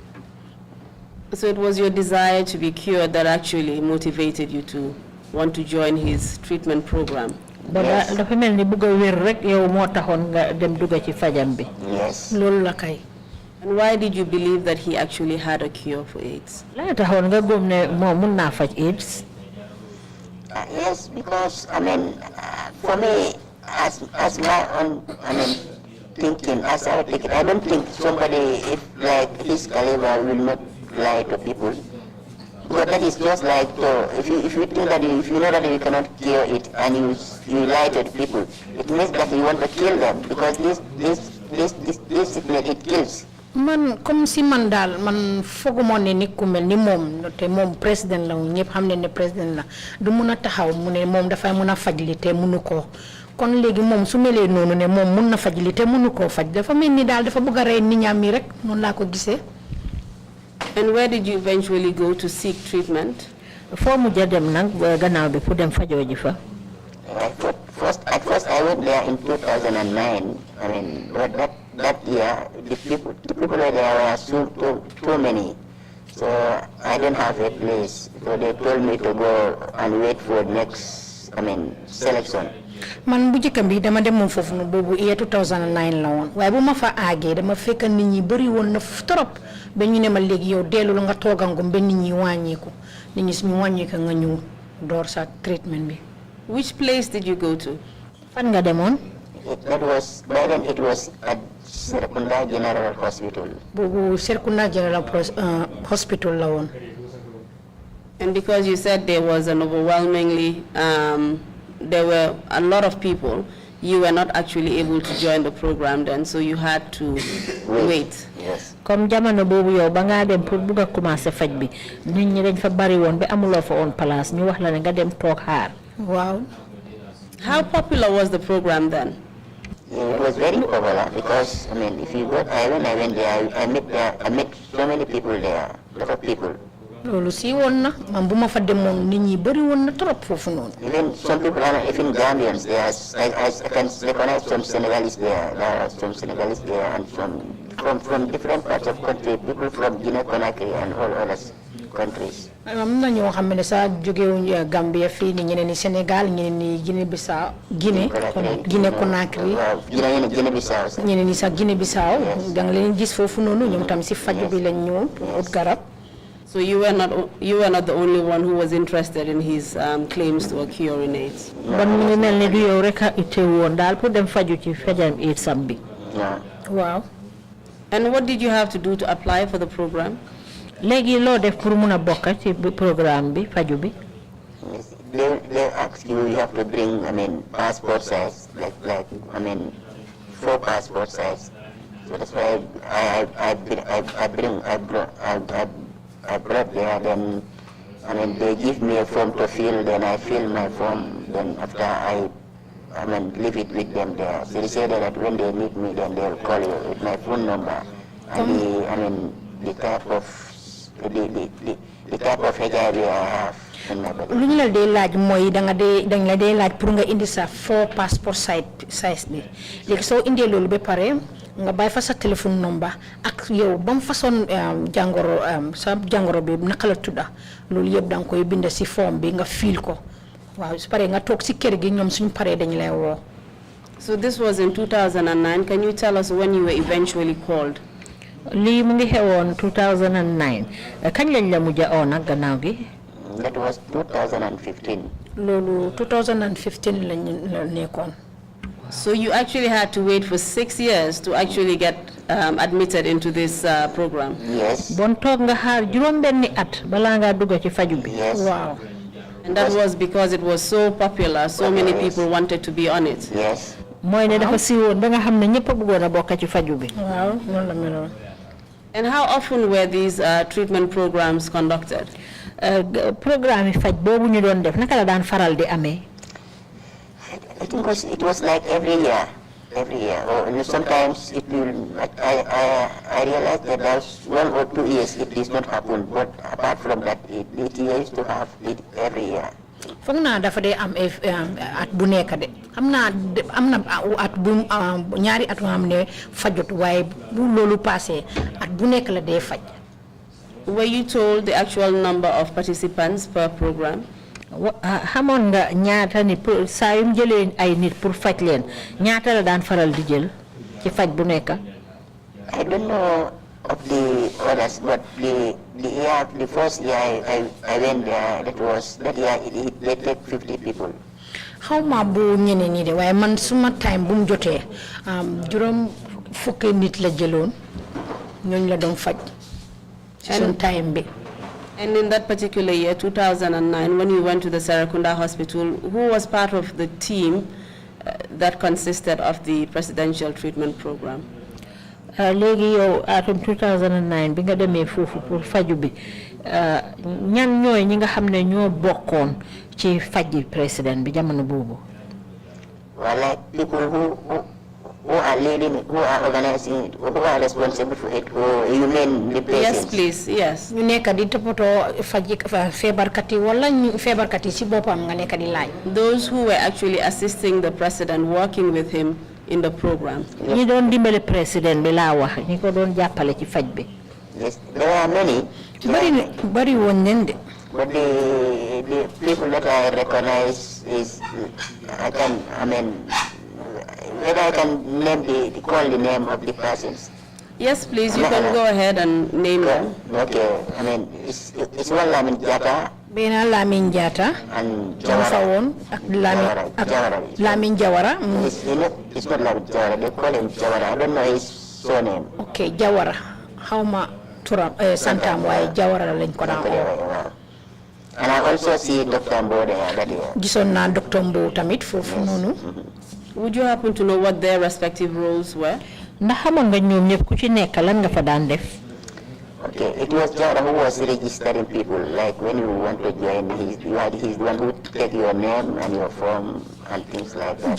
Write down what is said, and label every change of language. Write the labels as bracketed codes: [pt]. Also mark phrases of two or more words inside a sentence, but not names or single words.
[en] So it was your desire to be cured that actually motivated you to want to join his treatment program. Yes. [wo] Dafa melni bëgg wër rek yow mo taxon nga dem dugga ci fajam bi. [en] Yes. [wo] Lolu la kay. [en] And why did you believe that he actually had a cure for AIDS? [wo] La taxon nga gëm ne mo mën na faj AIDS. [en] Yes, because for me, as my own, thinking, as I take it, I don't think somebody like his caliber will not lie to people. But that is just like if you think that if you know that you cannot cure it and you lie to people, it means that you want to kill them because this sickness it kills. [wo] Man [fr] comme si [wo] man dal man fogumo ne nit ku melni mom te mom président la ñepp xamné né président la du mëna taxaw mu né mom da fay mëna fajli té mënu ko kon légui mom su mélé nonu né mom mëna fajli té mënu ko faj dafa melni dal dafa bëgg ray nit ñam mi rek non la ko gissé. [en] And where did you eventually go to seek treatment? [wo] Fo mu jadem nak gannaaw bi pour dem fajo ji fa. [en] At first I went there in 2009. But that year the people there were too many, so I don't have a place. So they told me to go and wait for next selection. [wo] Man bu jëkkam bi dama dem mom fofu no bobu year 2009 la won waye bu ma fa agé dama fekk nit ñi bari won na trop ba ñu ne ma légui yow délu nga togangum ben nit ñi wañiku nit ñi suñu wañika nga ñu door sa treatment bi. [en] Which place did you go to? [wo] Fan nga demone? [en] By then it was at Serkunda General Hospital. [wo] Bobu Serkunda General Hospital la won. [en] And because you said there was an overwhelmingly there were a lot of people, you were not actually able to join the program then, so you had to wait. Yes. [wo] Comme jamono bobu yow ba nga dem pour buga commencer faj bi nit ñi dañ fa bari won ba amulo fa on place ñu wax la nga dem tok xaar. [en] Wow. How popular was the program then? It was very popular because if you go, when I went there, I met so many people there, a lot of people. [wo] Lolu si won na man buma fa demone nit ñi bari won na trop fofu non. [en] Even some people are even Gambians there. I can recognize some Senegalese there. There are some Senegalese there and from different parts of country. People from Guinea-Conakry and all other countries. [wo] Am na ñoo xam ne sa joggé wuñ Gambia fi ni ñeneen ni Sénégal ñeneen ni Guinée-Bissau Guinée-Conakry Guinée-Bissau ñeneen ni sa Guinée-Bissau da nga leen gis fofu nonu ñoom tam ci faju bi lañ ñëw ut garab. [en] So you were not the only one who was interested in his claims to a cure in AIDS. [wo] Bon mi ngi melni du yow rek ité won dal pour dem faju ci fajam AIDS am bi. [en] Wow. And what did you have to do to apply for the program? [wo] Légui lo def pour mëna bokk ci programme bi faju bi. [en] They ask you have to bring passport size like 4 passport size. So that's why I brought there, then they give me a form to fill, then I fill my form, then after I leave it with them there. So they say that when they meet me, then they'll call you with my phone number and the type of HIV I have in my body. [wo] Lu ñu la dé laaj moy dañ la dé laaj pour nga indi sa 4 [en] passport size [wo] bi. Légui so indé lolu ba paré nga bay fa sa téléphone number ak yow bam façon sa jangoro bi naka la tudda lolu yeb dang koy bind ci form bi nga fill ko waaw su paree nga toog si kër gi ñoom suñ paree dañ lay woo. [en] So this was in 2009. Can you tell us when you were eventually called? [wo] lii mu ngi xewoon 2009 kañ lañ la mujj a oo nag gannaaw gi. [en] That was 2015. [wo] loolu 2015 lañ la nekkoon. [en] So you actually had to wait for 6 years to actually get admitted into this program? Yes. [wo] Bon toog nga xaar juróom-benni at balaa ngaa dugg ci faju bi. [en] Yes. Wow. And that was because it was so popular, so many people wanted to be on it? Yes. [wo] mooy ne dafa siiwoon ba nga xam ne ñëpp a bëggoon a bokk ci faju bi. Waaw noonu la meloon. [en] And how often were these treatment programs conducted? Programme yi faj boobu ñu doon def naka la daan faral di amee. I think it was like every year. Every year. Or sometimes it will. I realized that there's 1 or 2 years it does not happen. But apart from that, it used to have it every year. [wo] foog naa dafa dee am at bu nekk de am na at bu ñaari at yoo xam ne fajut waaye bu loolu passé at bu nekk la dee faj. [en] Were you told the actual number of participants per program? [wo] xamoon nga ñaata nit pour saa yu mu jëlee ay nit pour faj leen ñaata la daan faral di jël ci faj bu nekk. [en] I don't know of the others, but the first year I went there, that year they take 50 people. [wo] xaw ma bu ñeneen ñi de waaye man suma time bu mu jotee juróom fukki nit la jëloon ñooñu la doon faj ci sun time bi. [en] And in that particular year, 2009, when you went to the Serekunda Hospital, who was part of the team that consisted of the presidential treatment program? [wo] léegi yow atum 2009 bi nga demee foofu pour faju bi ñan ñooy ñi nga xam ne ñoo bokkoon ci faji président bi jamono boobu. [en] Well, like people who are leading, who are organizing, who are responsible for it, or you mean the patients? Yes, please, yes. [wo] ñu nekk di toppatoo faji feebarkat yi wala feebarkat yi si boppam nga nekk di laaj. [en] Those who were actually assisting the president, working with him in the program. [wo] ñi doon dimbale président bi laa wax ñi ko doon jàppale ci faj bi. [en] Yes, there are many. [wo] bari woon nañ de. [en] But the people that I recognize is, whether I can name call the name of the persons. Yes, please, you can go ahead and name them. Okay, it's one Lamin Jata. [wo] Bena Lamin Jata. [en] And Jawara. Lamin Jawara. It's not Lamin Jawara, they call him Jawara. I don't know his surname. Okay, Jawara. [wo] How ma turam santam way Jawara lañ ko daan oo. [en] And I also see Dr. Mbo there that year. [wo] Gisoon naa Dr. Mbo tamit foofu noonu. [en] Would you happen to know what their respective roles were? [wo] ndax xamoon nga ñoom ñëpp ku ci nekk lan nga fa daan def. [en] Okay, it was Jawara who was registering people. Like when you want to join, he's the one who take your name and your form and things like that.